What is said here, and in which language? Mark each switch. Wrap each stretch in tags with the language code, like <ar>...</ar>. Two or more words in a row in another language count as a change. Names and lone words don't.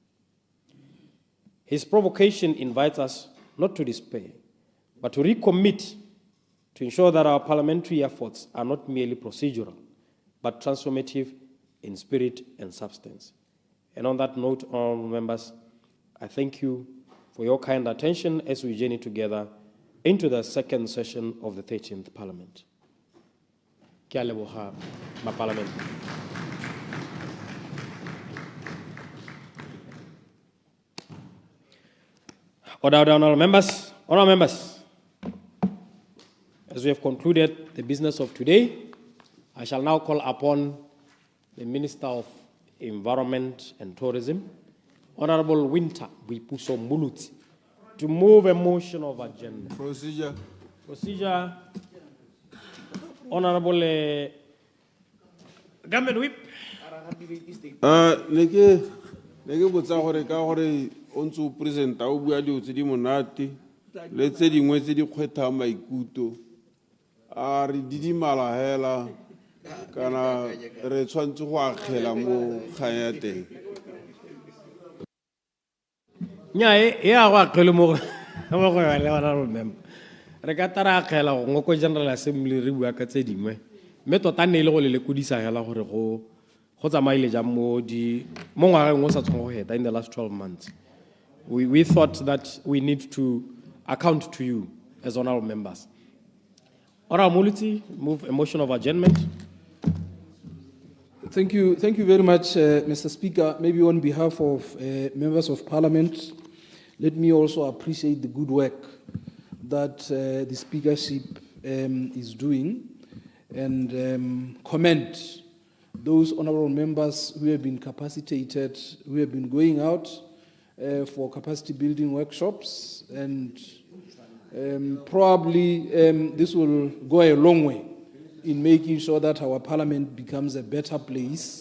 <en>His provocation invites us not to despair, but to recommit to ensure that our parliamentary efforts are not merely procedural, but transformative in spirit and substance. And on that note, honourable members, I thank you for your kind attention as we journey together into the second session of the 13th Parliament.</en> <tn>Ke a leboga Parliament.</tn> <en>Honourable members, as we have concluded the business of today, I shall now call upon the Minister of Environment and Tourism, Honourable Winter Boipuso Mbuluti, to move a motion of agenda. Procedure. Honourable Government Whip.</en> <tn>Neke botsa gore ka gore o ntse o presenta o bua dilo tse di monate le tse dingwe tse di kgwethang maikutlo a re didimala hela kana re tshwantse go akgela mo kgang ya teng. Nnyaa e a go akgele mo go le</tn> <en>honourable member</en> <tn>re ka tara akgela go ngoko General Assembly re bua ka tse dingwe mme tota ne ile go le lekodisa hela gore go tsamaile jang mo ngwageng o sa tshwango go heta</tn> <en>in the last 12 months. We thought that we need to account to you as honourable members. Honourable Mbuluti, move a motion of adjournment. Thank you very much, Mr. Speaker. Maybe on behalf of members of Parliament, let me also appreciate the good work that the Speakership is doing and commend those honourable members who have been capacitated, who have been going out for capacity building workshops, and probably this will go a long way in making sure that our Parliament becomes a better place.</en>